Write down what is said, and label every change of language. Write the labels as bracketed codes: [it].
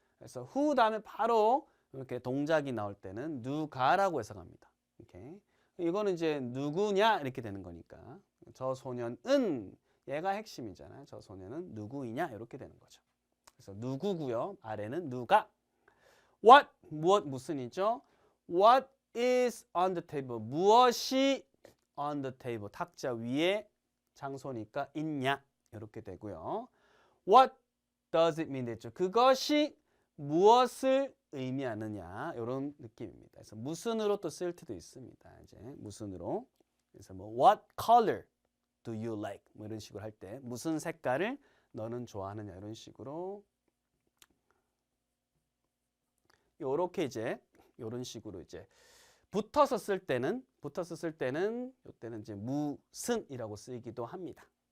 [ko] 그래서 [en] who [ko] 다음에 바로 이렇게 동작이 나올 때는 누가라고 해석합니다. 이렇게. 이거는 이제 누구냐 이렇게 되는 거니까 저 소년은 얘가 핵심이잖아요. 저 소년은 누구이냐 이렇게 되는 거죠. 그래서 누구고요. 아래는 누가. What 무엇 무슨이죠. [en] What is on the table [ko] 무엇이 [en] on the table [ko] 탁자 위에 장소니까 있냐 이렇게 되고요. [en] What does it mean [ko] 됐죠. 그것이 무엇을 의미하느냐 이런 느낌입니다. 그래서 무슨으로 또 쓸 때도 있습니다. 이제 무슨으로. 그래서 뭐 [en] what color do you like [ko] 뭐 이런 식으로 할 때 무슨 색깔을 너는 좋아하느냐 이런 식으로 요렇게 이제 이런 식으로 이제 붙어서 쓸 때는 이때는 이제 무슨이라고 쓰이기도 합니다.